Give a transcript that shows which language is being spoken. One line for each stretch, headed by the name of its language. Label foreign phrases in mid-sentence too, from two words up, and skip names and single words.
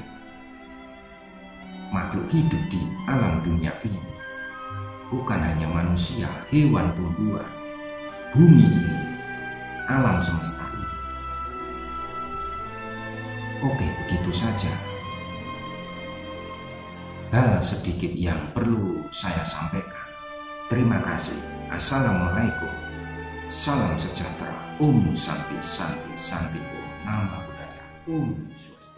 Indonesian: Makhluk hidup di alam dunia ini bukan hanya manusia, hewan, tumbuhan, bumi ini, alam semesta ini. Oke, begitu saja hal sedikit yang perlu saya sampaikan. Terima kasih. Assalamualaikum. Salam sejahtera.
Sanskrit: Om Santi Santi Santi Om. Nama budaya Om Swastiastu.